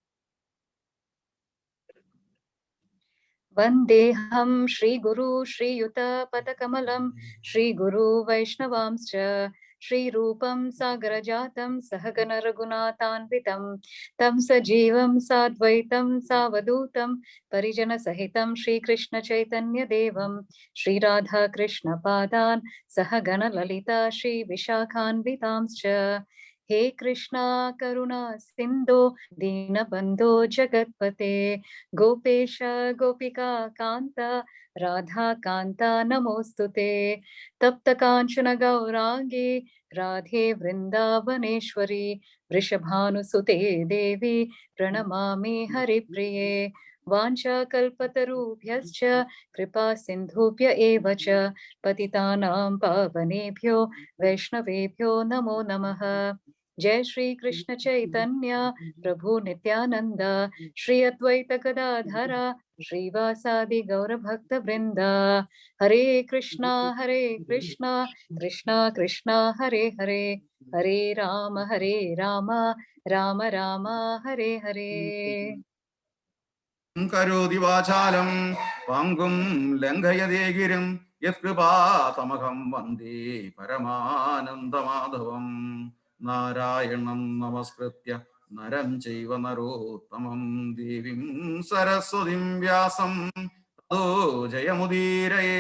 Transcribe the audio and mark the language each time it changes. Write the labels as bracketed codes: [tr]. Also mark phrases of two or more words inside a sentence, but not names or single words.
[sa] വന്ദേഹം ശ്രീഗുരു ശ്രീയുത പദകമലം ശ്രീഗുരു വൈഷ്ണവാംശ്ച ശ്രീരൂപം സാഗരജാതം സഹഗണ രഘുനാഥാന്വിതം തം സജീവം സാദ്വൈതം സാവധൂതം പരിജന സഹിതം ശ്രീകൃഷ്ണ ചൈതന്യ ദേവം ശ്രീരാധാകൃഷ്ണ പാദാൻ സഹഗണ ലളിത ശ്രീ വിശാഖാന്വിതാംശ്ച. हे कृष्णा करुणा सिंधो दीनबंधो जगत्पते गोपेश गोपिका कांता राधा कांता नमोस्तुते तप्त कांचन गौरांगी राधे वृंदावनेश्वरी वृषभानुसुते देवी प्रणमामि हरिप्रिये वाञ्छाकल्पतरुभ्यश्च कृपा सिन्धुभ्य एव च पतितानां पावनेभ्यो वैष्णवेभ्यो नमो नमः. जय श्री कृष्ण चैतन्य प्रभु नित्यानंद श्री अद्वैत गदाधर श्रीवासादि गौर भक्त वृंद. हरे कृष्णा कृष्णा कृष्णा हरे हरे हरे राम राम राम हरे हरे. കരോതി വാചാലം പങ്കും ലംഘയതേ ഗിരിം യത്കൃപാതമഹം വന്ദേ പരമാനന്ദമാധവം. നാരായണം നമസ്കൃത്യ നരം ചൈവ നരോത്തമം ദേവീം സരസ്വതിം വ്യാസം തതോ ജയമുദീരയേ.